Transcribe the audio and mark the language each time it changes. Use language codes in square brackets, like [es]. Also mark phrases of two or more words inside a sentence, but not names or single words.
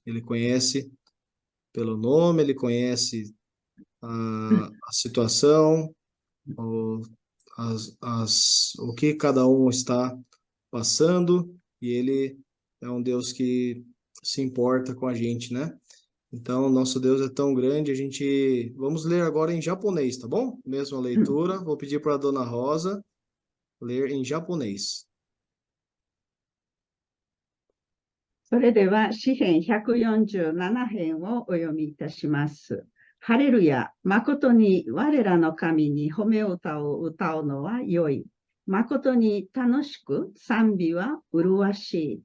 [pt] Ele conhece pelo nome, ele conhece a situação, o, o que cada um está passando, e ele é um Deus que se importa com a gente, né? Então, nosso Deus é tão grande, vamos ler agora em japonês, tá bom? Mesma leitura, vou pedir para a dona Rosa ler em japonês. [ja] それでは詩編147編をお読みいたします。ハレルヤ、誠に我らの神に褒め歌を歌うのは良い。誠に楽しく賛美は麗しい。